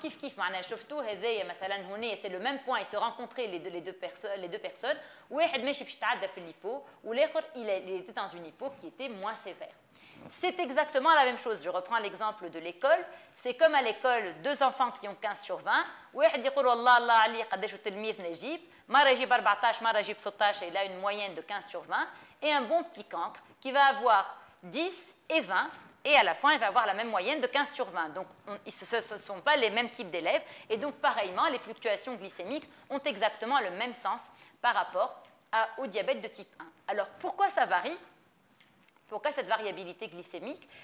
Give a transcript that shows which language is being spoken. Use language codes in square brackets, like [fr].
[ar] Kif kif معنا شفتوا هذايا مثلا هنا [fr] c'est le même point, ils se rencontraient les deux personnes. [ar] واحد ماشي باش يتعدى في الhypo والآخر [fr] il était dans une hypo qui était moins sévère. C'est exactement la même chose. Je reprends l'exemple de l'école. C'est comme à l'école, deux enfants qui ont 15 sur 20. [ar] واحد يقول والله الله عليه قداش التلميذ نجيب مرة يجيب 14 مرة يجيب 16 [fr] et il a une moyenne de 15 sur 20. Et un bon petit cancre qui va avoir 10 et 20 et à la fin, il va avoir la même moyenne de 15 sur 20. Donc, ce ne sont pas les mêmes types d'élèves. Et donc, pareillement, les fluctuations glycémiques ont exactement le même sens par rapport au diabète de type 1. Alors, pourquoi ça varie? Pourquoi cette variabilité glycémique?